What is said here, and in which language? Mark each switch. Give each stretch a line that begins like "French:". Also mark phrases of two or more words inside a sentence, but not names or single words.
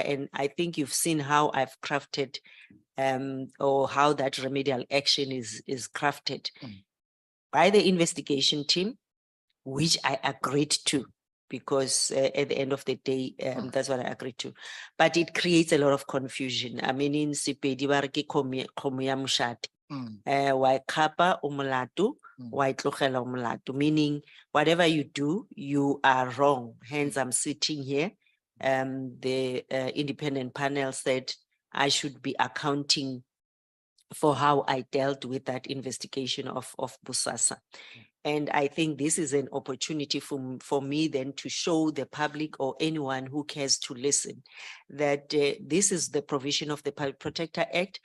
English: And I think you've seen how I've crafted or how that remedial action is crafted by the investigation team, which I agreed to, because at the end of the day, that's what I agreed to. But it creates a lot of confusion. I mean, in Sepedi
Northern Sotho: ba re ke kgomo ya moshate. Wa ikapa o molato, wa itlogela o molato,
English: meaning whatever you do, you are wrong. Hence, I'm sitting here. The independent panel said I should be accounting for how I dealt with that investigation of Bosasa. And I think this is an opportunity for me then to show the public or anyone who cares to listen that this is the provision of the Public Protector Act.